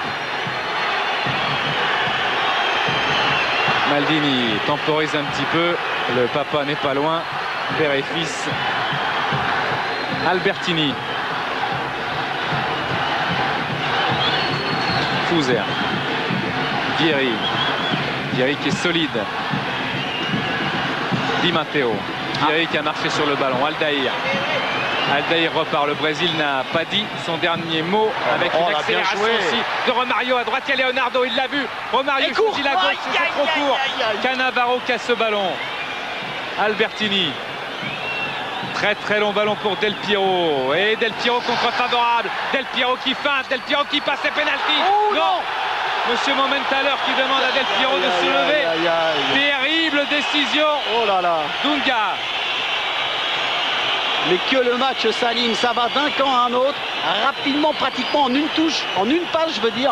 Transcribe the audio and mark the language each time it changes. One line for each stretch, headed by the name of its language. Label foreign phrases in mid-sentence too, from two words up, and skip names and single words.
French: Maldini temporise un petit peu. Le papa n'est pas loin. Père et fils. Albertini. Fouzer. Vieri. Vieri qui est solide. Di Matteo. Vieri qui a marché sur le ballon. Aldair. Aldair repart. Le Brésil n'a pas dit son dernier mot avec une accélération aussi de Romario à droite. Il y a Leonardo, il l'a vu. Romario choisit la gauche, c'est trop court. Cannavaro casse ce ballon. Albertini. Très très long ballon pour Del Piero. Et Del Piero contre favorable. Del Piero qui feinte. Del Piero qui passe, c'est pénalty. Oh, non. Monsieur Momentaler qui demande à Del Piero de se lever. Terrible décision. Oh là là. Dunga. Mais que le match s'aligne, ça va d'un camp à un autre, rapidement, pratiquement en une touche, en une passe, je veux dire.